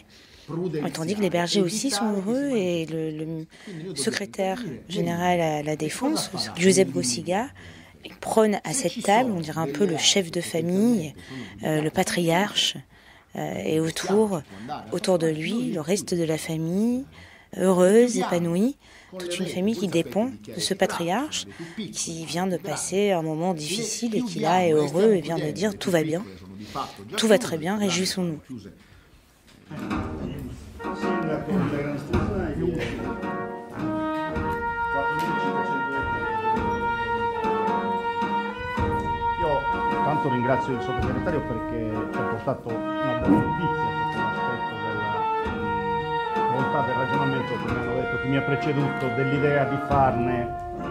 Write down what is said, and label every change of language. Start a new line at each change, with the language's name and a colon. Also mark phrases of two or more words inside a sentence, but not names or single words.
French: Tandis que les bergers aussi sont heureux et le secrétaire général à la Défense, Giuseppe Cossiga, prône à cette table, on dirait un peu le chef de famille, le patriarche, et autour de lui, le reste de la famille, heureuse, épanouie, toute une famille qui dépend de ce patriarche qui vient de passer un moment difficile et qui là est heureux et vient de dire tout va bien, tout va très bien, réjouissons-nous.
Italian: Io tanto ringrazio il sottosegretario perché ci ha portato una buona notizia sotto l'aspetto della bontà del ragionamento che mi hanno detto chi mi ha preceduto, dell'idea di farne